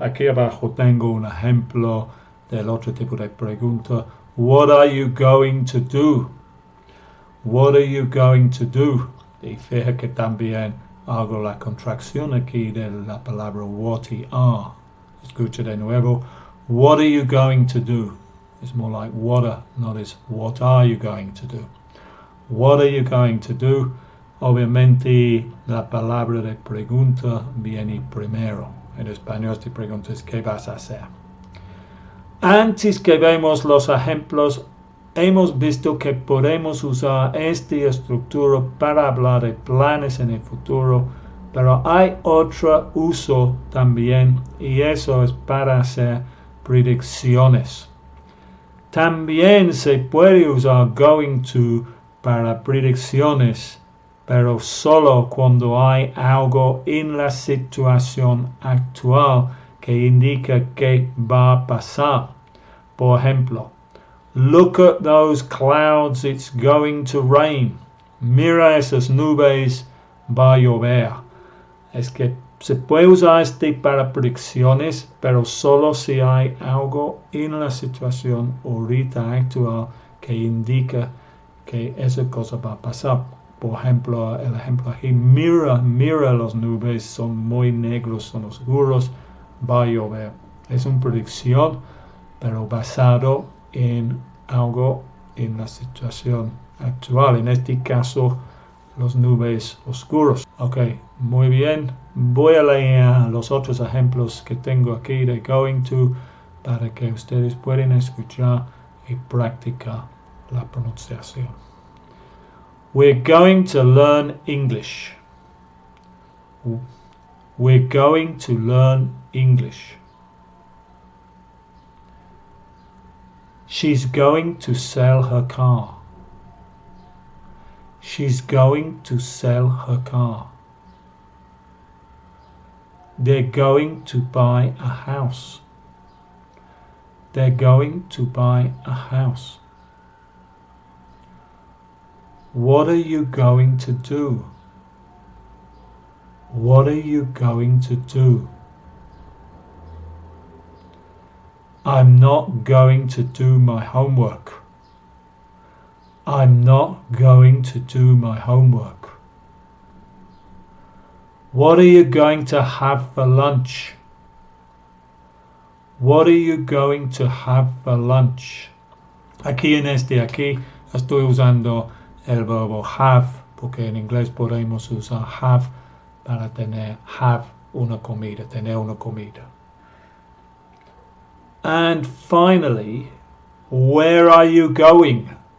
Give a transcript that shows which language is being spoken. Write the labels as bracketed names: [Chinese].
[Spanish] Aquí abajo tengo un ejemplo del otro tipo de pregunta. [English] What are you going to do? What are you going to do? [Spanish] Y fija que también hago la contracción aquí de la palabra what y are. Escucha de nuevo. [English] What are you going to do? It's more like what are, not is what are you going to do? What are you going to do? [Spanish] Obviamente la palabra de pregunta viene primero. En español si preguntas ¿qué vas a hacer? Antes que vemos los ejemplos, hemos visto que podemos usar esta estructura para hablar de planes en el futuro, pero hay otro uso también y eso es para hacer predicciones. También se puede usar going to para predicciones, pero solo cuando hay algo en la situación actual que indica que va a pasar. Por ejemplo, [English] look at those clouds, it's going to rain. [Spanish] Mira esas nubes, va a llover. Es que se puede usar este para predicciones, pero solo si hay algo en la situación ahorita actual que indica que esa cosa va a pasar. Por ejemplo, el ejemplo aquí, mira las nubes, son muy negros, son oscuros, va a llover. Es una predicción, pero basado en algo en la situación actual. En este caso, las nubes oscuros. Ok, muy bien. Voy a leer los otros ejemplos que tengo aquí de going to para que ustedes puedan escuchar y practicar la pronunciación. [English] We're going to learn English. We're going to learn English. She's going to sell her car. She's going to sell her car. They're going to buy a house. They're going to buy a house. What are you going to do? What are you going to do? I'm not going to do my homework. I'm not going to do my homework. What are you going to have for lunch? What are you going to have for lunch? [Spanish] Aquí en aquí estoy usando el verbo have, porque en inglés podemos usar have para tener una comida, tener una comida. [English] And finally, where are you going?